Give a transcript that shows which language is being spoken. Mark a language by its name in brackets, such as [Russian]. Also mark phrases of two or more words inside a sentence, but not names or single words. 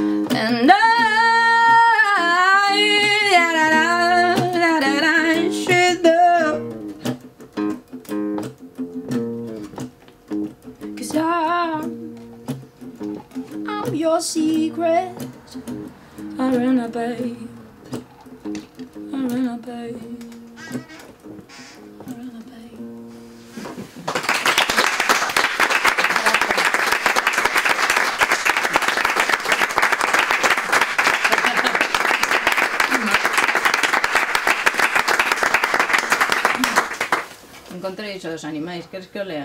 [English] And I should know, 'cause I'm your secret. I run a babe, I run a babe, I run a babe. [Galician] Encontrei iso dos animais, queres que o lea?